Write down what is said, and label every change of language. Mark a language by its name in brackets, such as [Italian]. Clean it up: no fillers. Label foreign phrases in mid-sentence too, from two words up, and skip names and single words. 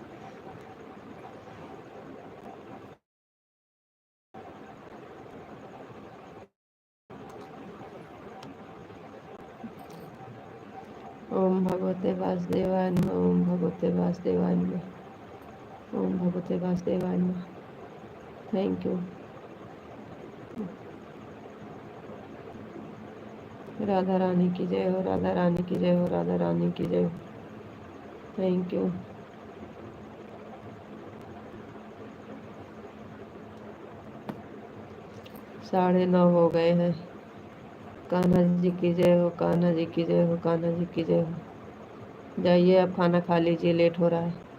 [Sanskrit] ओम भगवते वासुदेवाय नमः, ओम भगवते वासुदेवाय नमः, ओम भगवते वासुदेवाय नमः। [English] Thank you. [Hindi] राधा रानी की जय हो, राधा रानी की जय हो, राधा रानी की जय हो। [English] Thank you. [Hindi] 9:30 हो गए हैं। कान्हा जी की जय हो, कान्हा जी की जय हो, कान्हा जी की जय हो। जाइए, अब खाना खा लीजिए, लेट हो रहा है।